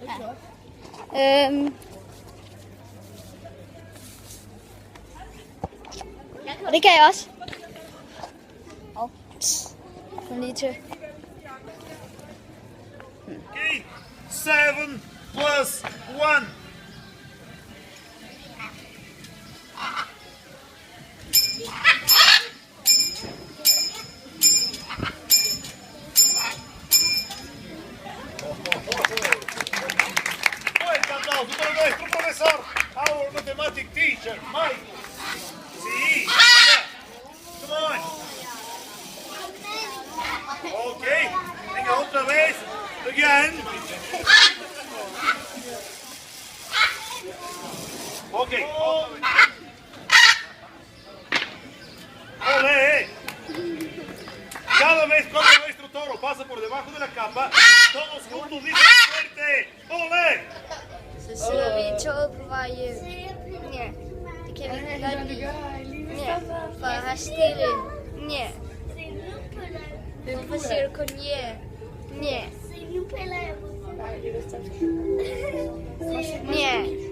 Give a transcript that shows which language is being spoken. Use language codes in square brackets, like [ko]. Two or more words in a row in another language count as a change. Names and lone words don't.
[da] Og det kan jeg også. Kom lige til. Okay, 7 plus 1. [es] Fuerte aplauso para nuestro profesor, [en] our mathematics teacher, Mike. Sí, yeah. Come on. [es] Okay, venga otra vez. [en] Again. Okay. [es] Ole. Cada vez cuando nuestro toro pasa por debajo de la capa, todos juntos dicen fuerte. Ole. [da] Så sidder vi i toget på vej hjem. Ja, det kan vi ikke godt lide. Ja, for at have stille. Ja. Hvorfor siger du kun ja? Ja. Ja.